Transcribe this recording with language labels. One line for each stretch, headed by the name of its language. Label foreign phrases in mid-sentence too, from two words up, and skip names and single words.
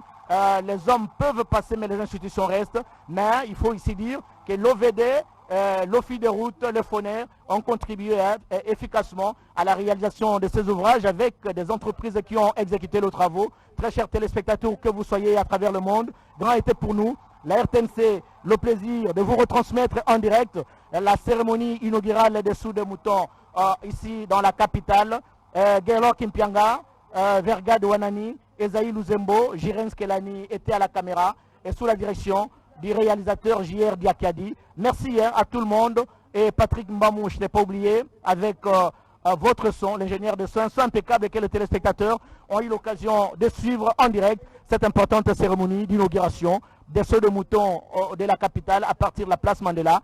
French: Les hommes peuvent passer, mais les institutions restent. Mais il faut ici dire que l'OVD, l'Office des routes, le Foner ont contribué efficacement à la réalisation de ces ouvrages avec des entreprises qui ont exécuté les travaux. Très chers téléspectateurs, que vous soyez à travers le monde, grand était pour nous, la RTNC, le plaisir de vous retransmettre en direct la cérémonie inaugurale des Sous de Mouton ici dans la capitale. Gaylor Kimpianga, Verga de Wanani, Esaïe Luzembo, Jirens Kelani étaient à la caméra et sous la direction du réalisateur JR Diakadi. Merci à tout le monde. Et Patrick Mbamou, je ne l'ai pas oublié, avec votre son, l'ingénieur de son impeccable et que les téléspectateurs ont eu l'occasion de suivre en direct cette importante cérémonie d'inauguration des Sauts de Mouton de la capitale à partir de la place Mandela.